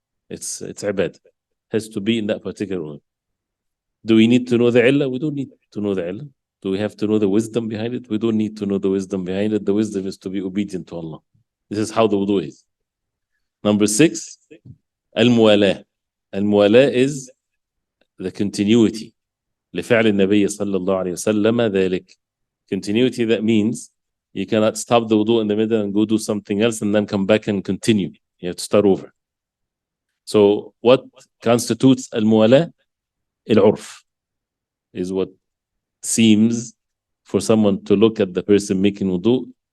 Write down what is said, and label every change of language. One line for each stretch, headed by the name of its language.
English: It's ibadah. It has to be in that particular order. Do we need to know the illah? We don't need to know the illah. Do we have to know the wisdom behind it? We don't need to know the wisdom behind it. The wisdom is to be obedient to Allah. This is how the wudu is. Number 6, al-muwalah. Al-muwalah is the continuity.
Arabic: لفعل النبي صلى الله عليه وسلم ذلك.
English: Continuity, that means you cannot stop the wudu in the middle and go do something else and then come back and continue. You have to start over. So what constitutes al-muwalah? Al-urf is what seems for someone to look at the person making wudu.